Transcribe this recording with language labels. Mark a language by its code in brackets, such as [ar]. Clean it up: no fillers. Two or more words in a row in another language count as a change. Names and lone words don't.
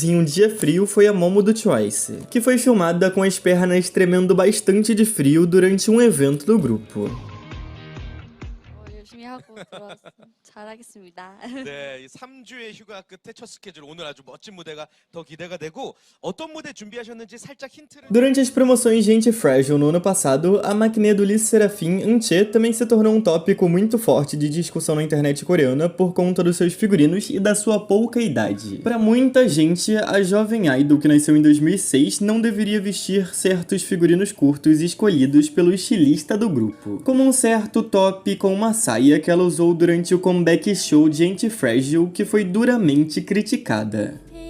[pt] em um dia frio foi a Momo do Twice, que foi filmada com as pernas tremendo bastante de frio durante um evento do grupo. [ko] 열심히 하고 들어왔습니다. 잘하겠습니다. 네, 이 3주의 휴가 끝에 첫 스케줄 오늘 아주 멋진 무대가 더 기대가 되고 어떤 무대 준비하셨는지 살짝 힌트를. [pt] Durante as promoções de Anti-Fragile no ano passado, a maquininha do Lee Serafim Anche também se tornou um tópico muito forte de discussão na internet coreana por conta dos seus figurinos e da sua pouca idade. Para muita gente, a jovem idol que nasceu em 2006 não deveria vestir certos figurinos curtos escolhidos pelo estilista do grupo, como um certo top com uma saia que ela usou durante o [en] comeback show [pt] de Anti-Fragile, que foi duramente criticada.